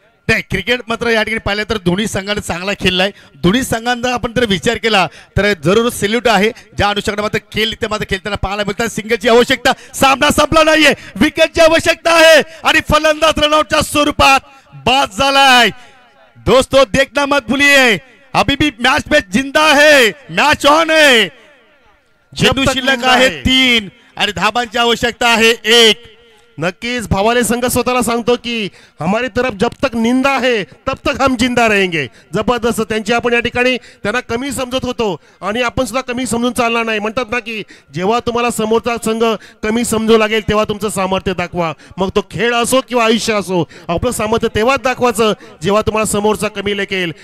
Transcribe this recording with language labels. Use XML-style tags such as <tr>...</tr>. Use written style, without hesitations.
<mr>नाही, क्रिकेट मात्र या ठिकाणी पाहिलं तर दोन्ही संघाने चांगला खेळलाय. दोन्ही संघांचा आपण जर विचार केला तर जरूर सेल्यूट आहे. ज्या अनुषंगाने मात्र खेळ ते मात्र खेळताना पाहायला मिळतात. सिंगलची आवश्यकता, सामना संपला नाहीये, विकेटची आवश्यकता आहे आणि फलंदाज रनआउटच्या स्वरूपात बाद झालाय.</mr> <hi>दोस्तों देखना मत भूलिए, अभी भी मैच में जिंदा है, मैच ऑन है.</hi> <mr>चेंडू शिल्लक आहे 3 आणि धाबांची आवश्यकता आहे 1. नक्कीच भावाले संघ स्वतःला सांगतो की</mr> <hi>हमारी तरफ जब तक निंदा है तब तक हम जिंदा रहेंगे.</hi> <mr>जबरदस्त त्यांची आपण या ठिकाणी त्यांना कमी समजत होतो आणि आपण सुद्धा कमी समजून चालणार नाही. म्हणतात ना की जेव्हा तुम्हाला समोरचा संघ कमी समजू लागेल तेव्हा तुमचं सामर्थ्य दाखवा. मग तो खेळ असो किंवा आयुष्य असो, आपलं सामर्थ्य तेव्हाच दाखवायचं जेव्हा तुम्हाला समोरचा कमी लेखेल.</mr>